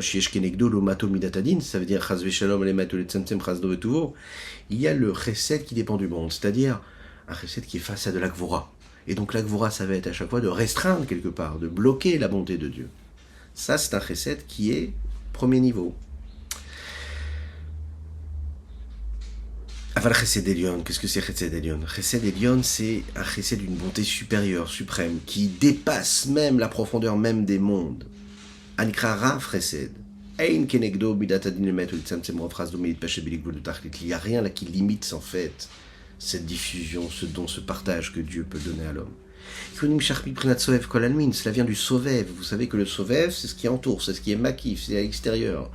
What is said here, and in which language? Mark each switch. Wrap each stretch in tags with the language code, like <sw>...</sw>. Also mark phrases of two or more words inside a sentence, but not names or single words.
<fr>Ça veut dire il y a le chesed qui dépend du monde, c'est-à-dire un chesed qui est face à de la gvura. Et donc la gvura, ça va être à chaque fois de restreindre quelque part, de bloquer la bonté de Dieu. Ça, c'est un chesed qui est premier niveau.</fr> <he>אבל חסד עליון,</he> <fr>qu'est-ce que c'est</fr> <he>חסד עליון? חסד עליון,</he> <fr>c'est un chesed d'une bonté supérieure, suprême, qui dépasse même la profondeur même des mondes.</fr> <he>הנקרא רב חסד.</he> <fr>Il n'y a rien là qui limite en fait cette diffusion, ce don, ce partage que Dieu peut donner à l'homme. Cela vient du sovev. Vous savez que le sovev, c'est ce qui entoure, c'est ce qui est makif, c'est à l'extérieur.</fr>